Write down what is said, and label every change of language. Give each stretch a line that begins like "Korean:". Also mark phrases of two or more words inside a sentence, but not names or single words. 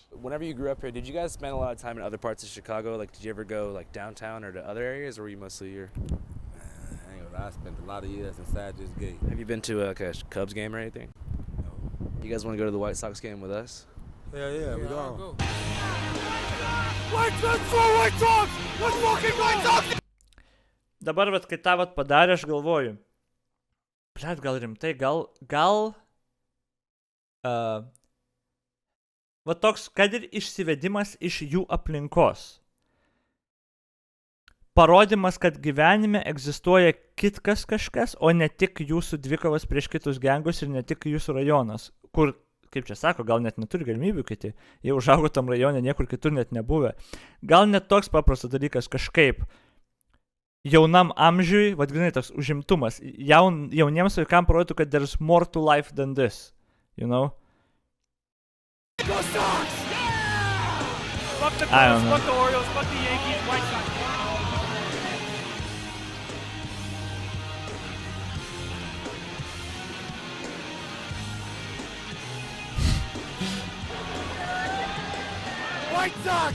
English: Whenever you grew up here, did you guys spend a lot of time in other parts of Chicago? Like, did you ever go like downtown or to other areas, or were you mostly here? I spent a lot of years inside this gate. Have you been to like a Cubs game or anything? No. You guys want to go to the White Sox game with us? Yeah, we go. Let's go White Sox! Let's fucking White Sox!
Lithuanian: Dabar, vat, kai tą vat padarė, aš galvoju, blet, gal rimtai, gal va toks, kad ir išsivedimas iš jų aplinkos. Parodimas, kad gyvenime egzistuoja kitkas kažkas, o ne tik jūsų dvikovas prieš kitus gengus ir ne tik jūsų rajonas, kur, kaip čia sako, gal net neturi galimybių kiti, jie užaugo tam rajone, niekur kitur net nebuvę. Gal net toks paprastas dalykas kažkaip jaunam amžiui, vadinai toks užimtumas, jauniems vaikams parodytų, kad
English: there's more to life than this, you know? Go Sox! Yeah! Fuck the I don't Cubs, know. fuck the Orioles, fuck the Yankees, White Sox. White Sox!